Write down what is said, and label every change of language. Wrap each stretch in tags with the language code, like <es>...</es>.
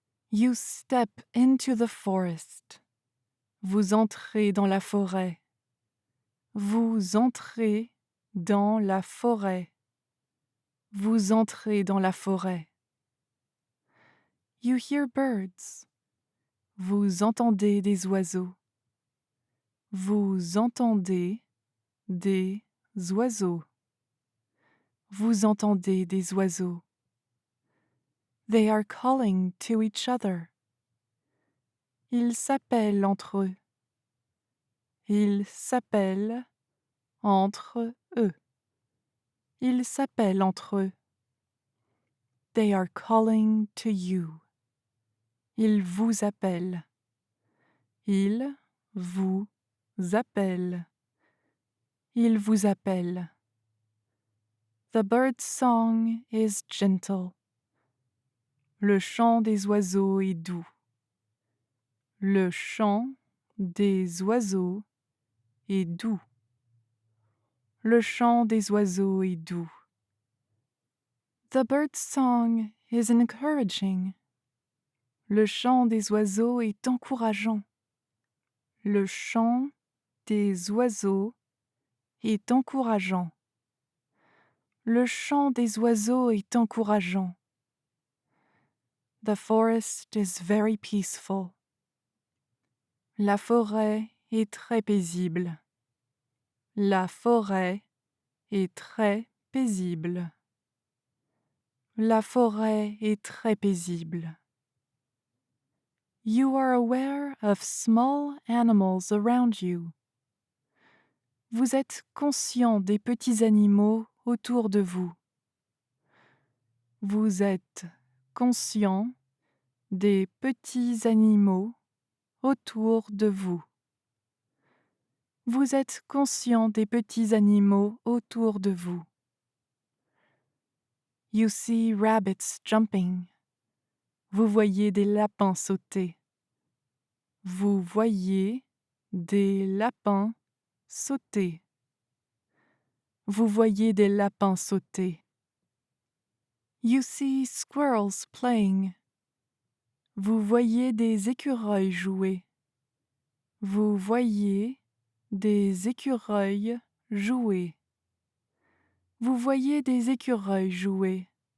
<en>You step into the forest.</en> <fr>Vous entrez dans la forêt. Vous entrez dans la forêt. Vous entrez dans la forêt.</fr> <en>You hear birds.</en> <fr>Vous entendez des oiseaux. Vous entendez des oiseaux. Vous entendez des oiseaux.</fr> <en>They are calling to each other.</en> <fr>Ils s'appellent entre eux. Ils s'appellent entre eux. Ils s'appellent entre eux.</fr> <en>They are calling to you.</en> <fr>Ils vous appellent. Ils vous appellent. Ils vous appellent.</fr> <en>The bird's song is gentle.</en> <fr>Le chant des oiseaux est doux. Le chant des oiseaux est doux. Le chant des oiseaux est doux.</fr> <en>The bird's song is encouraging.</en> <fr>Le chant des oiseaux est encourageant. Le chant des oiseaux est encourageant. Le chant des oiseaux est encourageant.</fr> <en>The forest is very peaceful.</en> <fr>La forêt est très paisible. La forêt est très paisible. La forêt est très paisible.</fr> <en>You are aware of small animals around you.</en> <fr>Vous êtes conscient des petits animaux autour de vous. Vous êtes conscient des petits animaux autour de vous. Vous êtes conscient des petits animaux autour de vous.</fr> <en>You see rabbits jumping.</en> <fr>Vous voyez des lapins sauter. Vous voyez des lapins sauter. Vous voyez des lapins sauter.</fr> <en>You see squirrels playing.</en> <fr>Vous voyez des écureuils jouer. Vous voyez des écureuils jouer. Vous voyez des écureuils jouer.</fr>